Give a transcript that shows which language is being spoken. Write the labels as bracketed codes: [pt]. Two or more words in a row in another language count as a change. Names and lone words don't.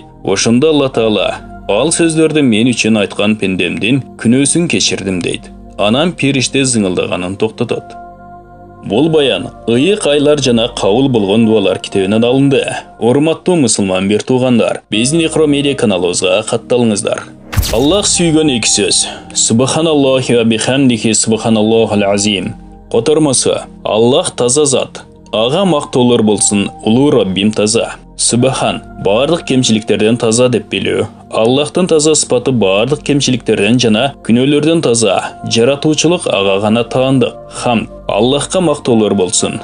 [ky] Ошондо Алла Таала ал сөздөрдү мен үчүн айткан пендемдин күнөөсүн кечирдим дейт. Анан периште зыңылдаганын токтотот. Бул баян ыйык айлар жана кабыл болгон дуалар китебинен алынды. Урматтуу мусулман бир туугандар, биздин Iqro Media каналыбызга катталыңыздар. Аллах сүйгөн эки сөз. [ar] سبحان الله وبحمده سبحان الله العظيم. [ky] Котормосу: Аллах таза зат. Ага мактоолор болсун, улуу Раббим таза. Субхан бардык кемчиликтерден таза деп билүү. Аллахтын таза сыпаты бардык кемчиликтерден жана күнөөлөрдөн таза. Жаратуучулук ага гана таандык. Хамд Аллахка мактоолор болсун.